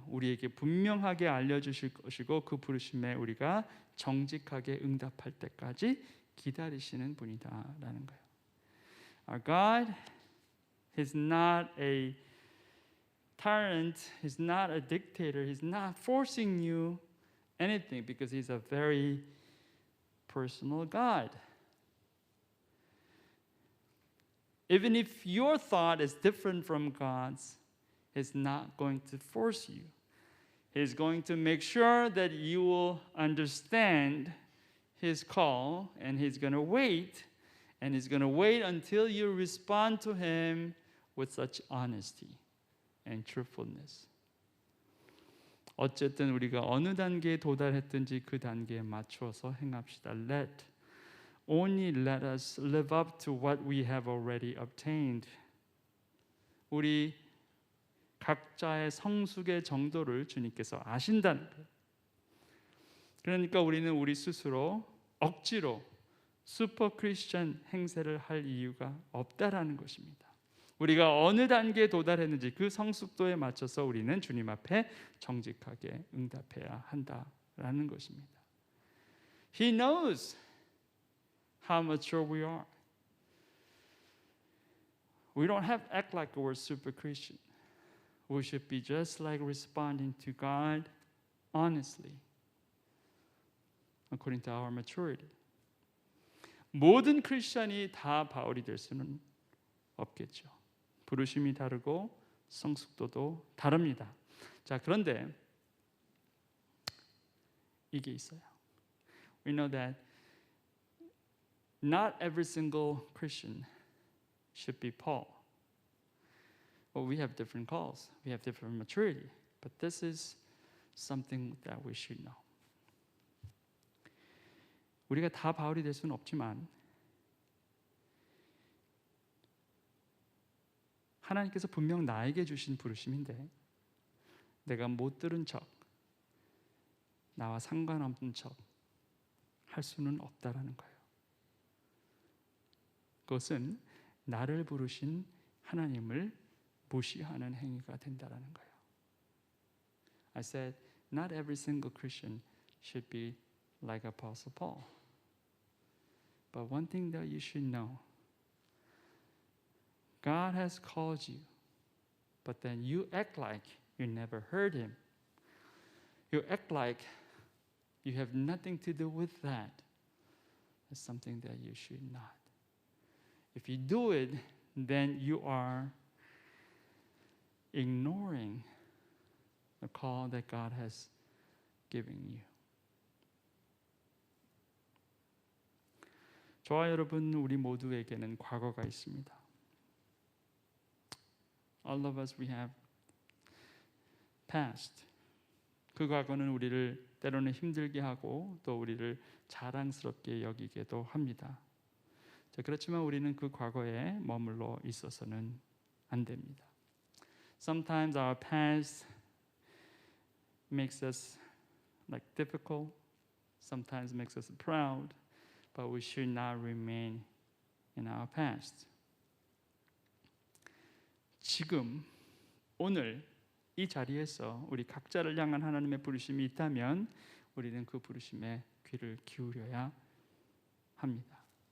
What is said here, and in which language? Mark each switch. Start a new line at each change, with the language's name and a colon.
Korean: 우리에게 분명하게 알려주실 것이고 그 부르심에 우리가 정직하게 응답할 때까지 기다리시는 분이다라는 거예요.
English: Our God is not a tyrant, He's not a dictator, He's not forcing you anything because He's a very personal God. Even if your thought is different from God's, He's not going to force you. He's going to make sure that you will understand His call, and He's going to wait, and He's going to wait until you respond to Him with such honesty and truthfulness.
Korean: 어쨌든 우리가 어느 단계에 도달했든지 그 단계에 맞춰서 행합시다.
English: Only let us live up to what we have already obtained.
Korean: 우리 각자의 성숙의 정도를 주님께서 아신다는 거예요. 그러니까 우리는 우리 스스로 억지로 슈퍼 크리스천 행세를 할 이유가 없다라는 것입니다. 우리가 어느 단계에 도달했는지 그 성숙도에 맞춰서 우리는 주님 앞에 정직하게 응답해야 한다라는 것입니다.
English: He knows how mature we are. We don't have to act like we're super Christian. We should be just like responding to God honestly, according to our maturity.
Korean: 모든 크리스천이 다 바울이 될 수는 없겠죠. 부르심이 다르고 성숙도도 다릅니다. 자, 그런데 이게 있어요.
English: We know that not every single Christian should be Paul. Well, we have different calls. We have different maturity. But this is something that we should know.
Korean: 우리가 다 바울이 될 수는 없지만 하나님께서 분명 나에게 주신 부르심인데 내가 못 들은 척, 나와 상관없는 척 할 수는 없다라는 거예요. 그것은 나를 부르신 하나님을 무시하는 행위가 된다라는 거예요.
English: I said, not every single Christian should be like Apostle Paul. But one thing that you should know, God has called you, but then you act like you never heard Him. You act like you have nothing to do with that. It's something that you should not. If you do it, then you are ignoring the call that God has given you.
Korean: 저와 여러분, 우리 모두에게는 과거가 있습니다.
English: All of us, we have past.
Korean: 그 과거는 우리를 때로는 힘들게 하고 또 우리를 자랑스럽게 여기게도 합니다. 자, 그렇지만 우리는 그 과거에 머물러 있어서는 안 됩니다.
English: Sometimes our past makes us like difficult, sometimes makes us proud, but we should not remain in our past.
Korean: 지금 오늘 이 자리에서 우리 각자를 향한 하나님의 부르심이 있다면 우리는 그 부르심에 귀를 기울여야 합니다.